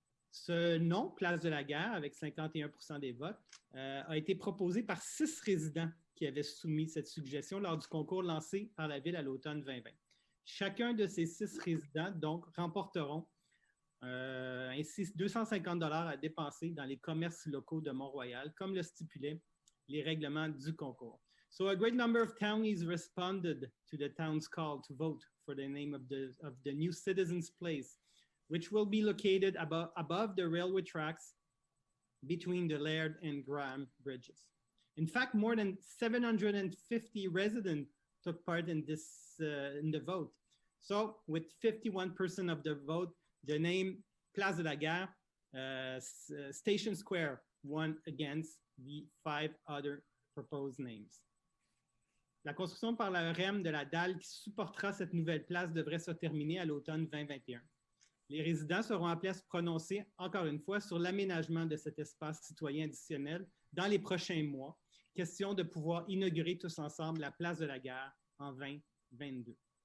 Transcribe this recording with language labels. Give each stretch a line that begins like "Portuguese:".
French: Ce nom, Place de la Gare, avec 51% des votes, a été proposé par 6 résidents qui avaient soumis cette suggestion lors du concours lancé par la Ville à l'automne 2020. Chacun de ces 6 résidents, donc, remporteront ainsi 250 $ à dépenser dans les commerces locaux de Mont-Royal, comme le stipulaient les règlements du concours.
English: So a great number of townies responded to the town's call to vote for the name of the new Citizens Place, which will be located above the railway tracks between the Laird and Graham bridges. In fact, more than 750 residents took part in the vote. So with 51% of the vote, the name Place de la Gare, Station Square won against the 5 other proposed names.
French: La construction par la REM de la dalle qui supportera cette nouvelle place devrait se terminer à l'automne 2021. Les résidents seront appelés à se prononcer, encore une fois, sur l'aménagement de cet espace citoyen additionnel dans les prochains mois. Question de pouvoir inaugurer tous ensemble la place de la Gare en 2022.